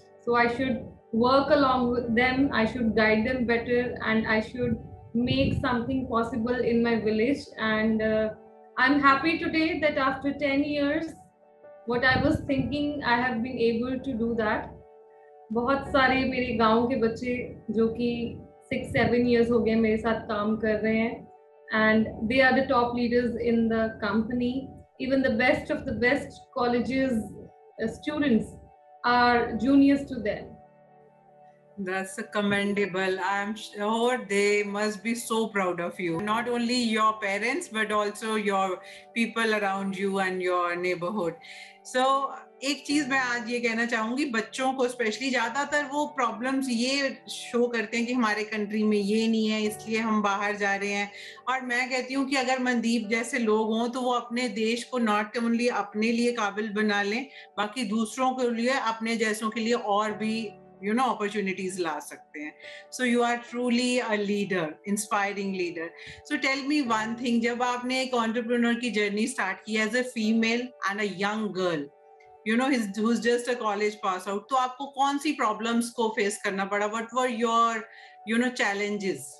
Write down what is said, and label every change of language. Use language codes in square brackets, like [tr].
[en] So I should work along with them. I should guide them better, and I should make something possible in my village. And I'm happy today that after 10 years, what I was thinking, I have been able to do that. [hi] बहुत सारे मेरे गांव के बच्चे जो कि 6-7 years हो गए मेरे साथ काम कर रहे हैं, [en] and they are the top leaders in the company. Even the best of the best colleges students are juniors to them. That's commendable. I'm sure they must be so proud of you. Not only your parents, but also your people around you and your neighborhood. [hi] So, एक चीज मैं आज ये कहना चाहूंगी, बच्चों को specially ज्यादातर वो प्रॉब्लम्स ये शो करते हैं कि हमारे कंट्री में ये नहीं है इसलिए हम बाहर जा रहे हैं। और मैं कहती हूँ कि अगर मनदीप जैसे लोग हों तो वो अपने देश को [en] not only [hi] अपने लिए काबिल बना लें, बाकी दूसरों के लिए, अपने जैसों के लिए और भी opportunities ला सकते हैं. [en] So you are truly a leader, inspiring leader. So tell me one thing, [hi] जब आपने एक [en] entrepreneur की journey start की as a female and a young girl, who's just a college pass out, [hi] तो आपको कौन सी [en] problems को face [hi] करना पड़ा? [en] What were your challenges?